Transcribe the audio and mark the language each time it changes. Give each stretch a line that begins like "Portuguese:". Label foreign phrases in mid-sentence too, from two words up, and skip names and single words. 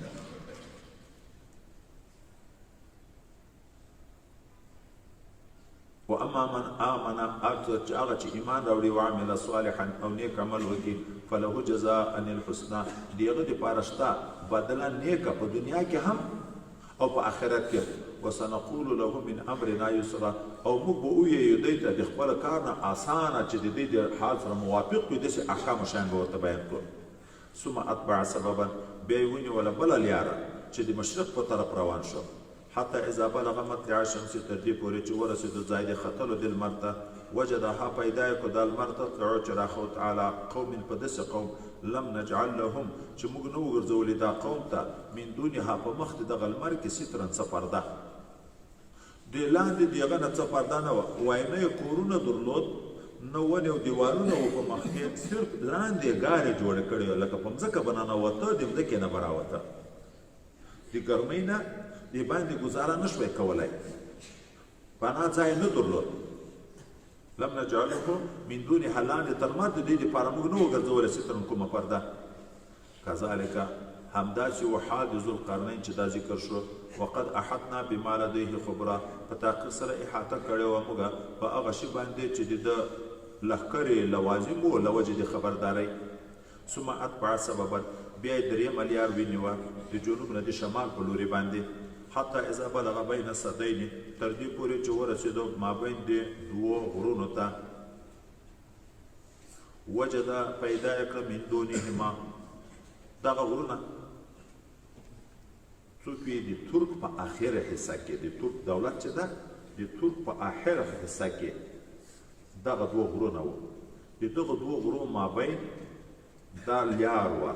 Arabic: و اما من آمن،
Pashto: هغه چې ایمان راوړي،
Arabic: وعمل صالحا،
Pashto: او نیک عمل وکړي،
Arabic: فله جزاء الحسنى،
Pashto: د هغه دپاره شته بدله نیکه په دنیا کې هم او په آخرت کې.
Arabic: وسنقول له من امرنا یسرا،
Pashto: او موږ به ووایو دوی ته د خپل کار نه اسانه چې د دې د حال سره موافق وي، داسې احکام او شیان به ورته بیان کړو.
Arabic: ثم اتبع سببا،
Pashto: بیا یې ونیوله بله لیاره چې د مشرق په طرف روان شو.
Arabic: حتی اذا بلغ مطلع الشمس،
Pashto: تر دې پورې چې ورسېدو ځای د ختلو د لمر ته. وجدها، پیدا یې کړو دا لمر تطلع چې راخوت
Arabic: علی قوم،
Pashto: په داسې قوم
Arabic: لم نجعل لهم،
Pashto: چې موږ نه وګرځولې دا قوم ته
Arabic: من دونها،
Pashto: په مخ د دغه لمر کې سترن څه پرده، د لاندې د هغه نه څه پرده نه وه. وایي نه یې کورونه درلود، نه ونې او دیوالونه وو په مخ کې، صرف لاندې ګارې جوړې کړې وه، لکه په مځکه به ننوته، د مځکې نه به راوته. د ګرمۍ نه دې باندې ګزاره نه شوی کولی، پناه ځای نه درلود.
Arabic: لم نجعله من دونها،
Pashto: لاندې تر لمر د دې دپاره موږ نه وګرځولی سترن کومه پرده. کذلک، همداسې و حال د ذوالقرنین چې دا ذکر شو
Arabic: وقد احطنا بما لديه خبره
Pashto: په تحقیق سره احاطه کړې وه موږ په هغه شي باندې چې د ده لښکرې لوازم و له وجې د خبردارۍ
Arabic: ثم اتبع سببا
Pashto: بیا یې درېیمه لیار ونیوه د جنوب نه د شمال په لوري باندې
Arabic: حتی اذا بلغ بین السدین
Pashto: تر دې پورې چې ورسېدو مابین د دوو غرونو ته وجد پیدا یې کړه
Arabic: من دونهما
Pashto: دغه غرونه څوک یې د ترک په آخره حصه کې د ترک دولت چې ده د ترک په آخره حصه کې دغه دوه غرونه وو د دغه دوه غرو مابین دا لیار وه